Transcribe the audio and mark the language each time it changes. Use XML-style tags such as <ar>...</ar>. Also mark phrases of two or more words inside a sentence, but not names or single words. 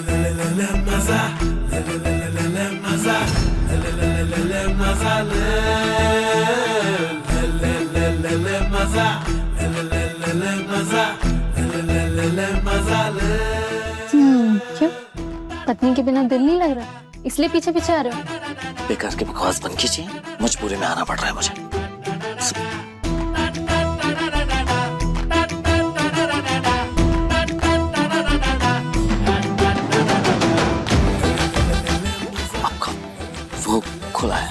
<hi>ला ला ला मजा ला ला ला ला ला मजा ला ला ला ला ला मजा ला ला ला ला ला मजा ला ला ला ला मजा ला ला ला ला मजा ला। क्यों? पत्नी के बिना दिल नहीं लग रहा, इसलिए पीछे पीछे आ रहे हो? बेकार की बकवास बंद कीजिए, मजबूरी में आना पड़ रहा है मुझे। वो खुला है,</hi>